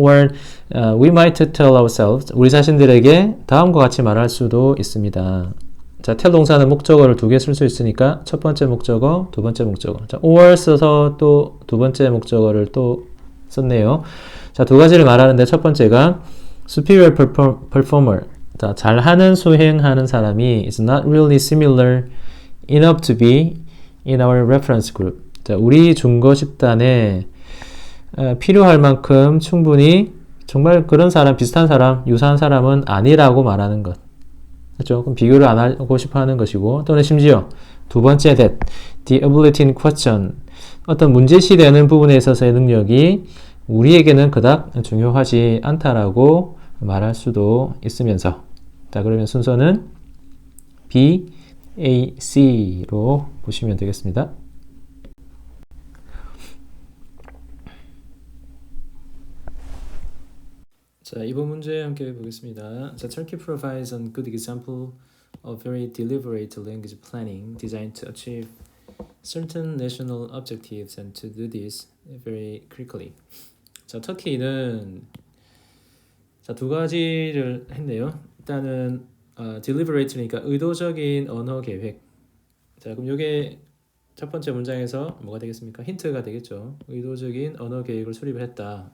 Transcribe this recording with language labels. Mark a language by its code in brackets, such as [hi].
[en] or we might tell ourselves [ko] 우리 자신들에게 다음과 같이 말할 수도 있습니다. 자, tell 동사는 목적어를 두 개 쓸 수 있으니까 첫 번째 목적어, 두 번째 목적어. 자, or 써서 또 두 번째 목적어를 또 썼네요. 자, 두 가지를 말하는데 첫 번째가 superior performer. 자, 잘하는 수행하는 사람이 [en] is not really similar enough to be in our reference group. [ko] 자, 우리 중거 집단에 필요할 만큼 충분히 정말 그런 사람, 비슷한 사람, 유사한 사람은 아니라고 말하는 것. 그렇죠? 그럼 비교를 안 하고 싶어 하는 것이고 또는 심지어 두 번째 [en] that the ability in question [ko] 어떤 문제시되는 부분에 있어서의 능력이 우리에게는 그닥 중요하지 않다라고 말할 수도 있으면서 자, 그러면 순서는 B, A, C로 보시면 되겠습니다. 자, 이번 문제 함께 보겠습니다. [en] 자, Turkey provides a good example of very deliberate language planning designed to achieve certain national objectives and to do this very quickly. [ko] 자, 터키는 자, 두 가지를 했네요. 일단은 deliberate니까 의도적인 언어 계획. 자, 그럼 이게 첫 번째 문장에서 뭐가 되겠습니까? 힌트가 되겠죠. 의도적인 언어 계획을 수립을 했다.